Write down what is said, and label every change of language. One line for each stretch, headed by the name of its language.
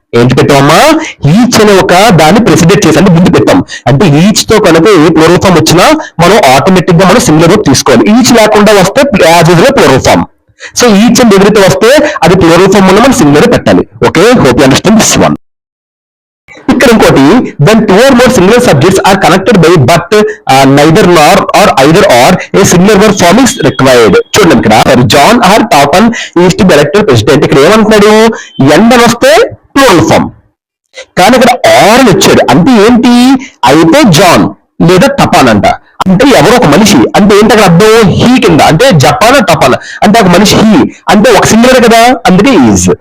Telugu: ఏంటి పెట్టామా, ఈచ్ అనే ఒక దాన్ని ప్రెసిడెంట్ చేసి అంటే ముందు పెట్టాం. అంటే ఈచ్ తో కనుక ఏ ప్లూరల్ ఫామ్ వచ్చినా మనం ఆటోమేటిక్ గా మనం సింగులర్ వర్బ్ తీసుకోవాలి. ఈచ్ లేకుండా వస్తే
English: as usual
Telugu: plural form. So each and ఎవరితో వస్తే అది ప్లూరల్ ఫామ్ లో మనం సింగులర్ పెట్టాలి.
English: Okay, hope you understand this one.
Telugu: ఇక్కడ ఇంకోటి,
English: when two or more singular subjects are connected by but neither nor or either or a singular verb form is required.
Telugu: చూడండి ఇక్కడ
English: John or Tapan is to be elected president.
Telugu: ఇక్కడ ఏమంటున్నాడు, end అని వస్తే plural form, కానీ ఇక్కడ are అని వచ్చాడు. అంటే ఏంటి, అయితే జాన్ లేదా తపాన్ అంట, అంటే ఎవరో ఒక మనిషి. అంటే ఏంటి అక్కడ అర్థం, హీ కింద, అంటే జపాన్ టపాన్ అంటే ఒక మనిషి, హీ అంటే ఒక సింగులర్ కదా, అందుకే ఈజ్.